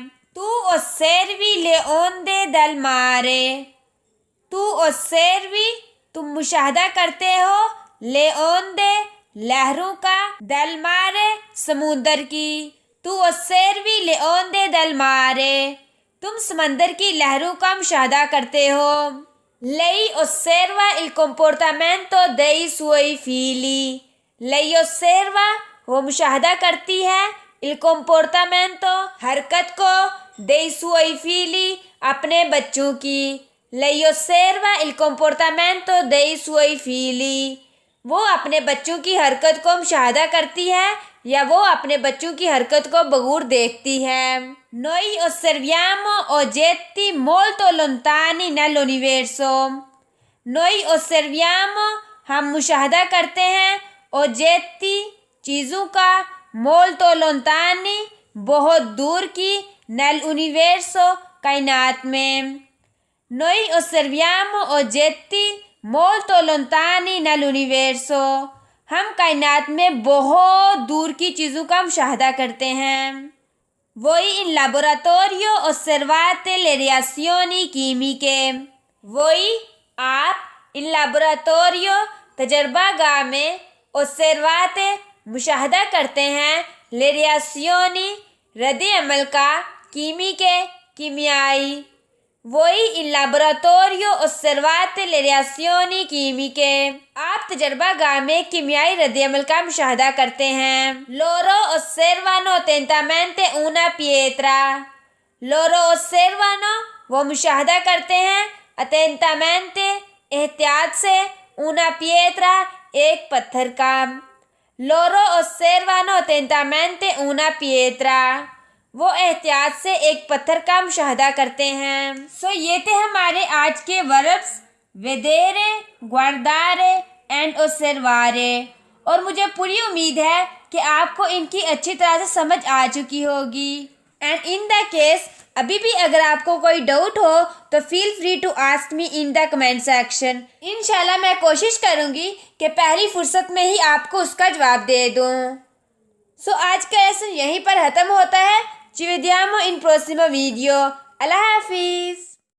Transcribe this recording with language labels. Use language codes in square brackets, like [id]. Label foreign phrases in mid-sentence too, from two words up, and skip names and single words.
[it] tu osservi le onde del mare, tu osservi [ur] تم مشاہدہ کرتے ہو, [it] le onde [ur] لہروں کا, [it] del mare [ur] سمندر کی. [it] tu osservi le onde del mare, [ur] تم سمندر کی لہروں کا مشاہدہ کرتے ہو. [it] lei osserva il comportamento dei suoi figli, lei osserva [ur] وہ مشاہدہ کرتی ہے, [it] il comportamento [ur] حرکت کو, [it] dei suoi figli [ur] اپنے بچوں کی. [it] lei osserva il comportamento dei suoi figli, [ur] وہ اپنے بچوں کی حرکت کو مشاہدہ کرتی ہے یا وہ اپنے بچوں کی حرکت کو بغور دیکھتی ہے. [it] Noi osserviamo oggetti molto lontani nell'universo, noi osserviamo [ur] ہم مشاہدہ کرتے ہیں, [it] oggetti [ur] چیزوں کا, [it] molto lontani [ur] بہت دور کی, nell'universo کائنات میں. [it] Noi osserviamo oggetti molto lontani nell'universo, [ur] ہم کائنات میں بہت دور کی چیزوں کا مشاہدہ کرتے ہیں. [it] voi in laboratorio osservate le reazioni chimiche, [ur] वही आप [it] in laboratorio [ur] تجربہ گاہ میں osservate مشاہدہ کرتے ہیں [it] le reazioni [ur] ردِ عمل کا کیمیائی [it] voi in laboratorio osservate le reazioni chimiche [ur] آپ تجربہ گاہ میں کیمیائی ردِ عمل کا مشاہدہ کرتے ہیں. [it] Loro osservano attentamente una pietra Loro osservano [ur] وہ مشاہدہ کرتے ہیں attentamente احتیاط سے [it] una pietra [ur] ایک پتھر کا [it] Loro osservano attentamente una pietra [ur] وہ احتیاط سے ایک پتھر کا مشاہدہ کرتے ہیں. یہ تھے ہمارے آج کے وربز vedere، guardare اینڈ osservare اور مجھے پوری امید ہے کہ آپ کو ان کی اچھی طرح سے سمجھ آ چکی ہوگی. [en] and in the case [ur] ابھی بھی اگر آپ کو کوئی ڈاؤٹ ہو تو [en] feel free to ask me in the comment section. [ur] ان شاء اللہ میں کوشش کروں گی کہ پہلی فرصت میں ہی آپ کو اس کا جواب دے دوں. آج کا لیسن یہیں پر ختم ہوتا ہے. [it] Ci vediamo in prossimo video. [ur] اللہ حافظ.